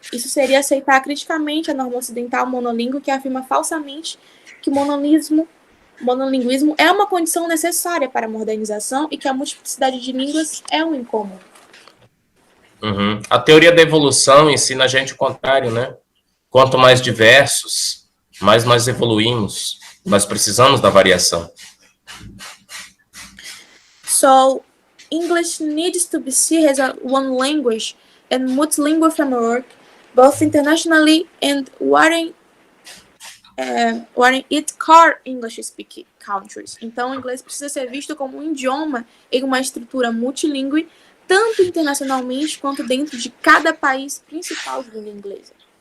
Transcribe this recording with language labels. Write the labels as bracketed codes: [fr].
[pt] Isso seria aceitar criticamente a norma ocidental monolíngue que afirma falsamente que o monolinguismo é uma condição necessária para a modernização e que a multiplicidade de línguas é um incômodo. A teoria da evolução ensina a gente o contrário, né? Quanto mais diversos, mais evoluímos, mas precisamos da variação. [en] So, English needs to be seen as one language and multilingual framework, both internationally and wherein it core English-speaking countries. [pt] Então, o inglês precisa ser visto como um idioma em uma estrutura multilingüe, tanto internacionalmente quanto dentro de cada país principal de língua inglesa.